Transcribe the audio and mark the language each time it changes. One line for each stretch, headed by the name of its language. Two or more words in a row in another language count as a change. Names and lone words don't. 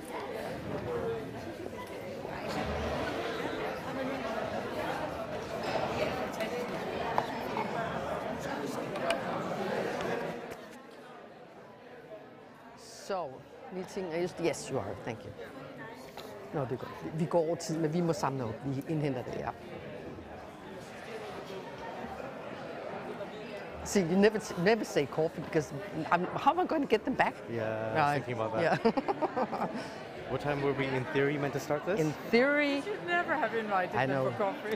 English: So, meeting is, yes, you are, thank you.
Danish: Nå, det er godt. Vi går over tid, men vi må samle op. Vi indhenter det, ja.
English: See, you never say coffee because how am I going to get them back? Yeah, I was thinking about that. Yeah. What time were we in theory meant to start this? In theory, you should never have invited them for coffee.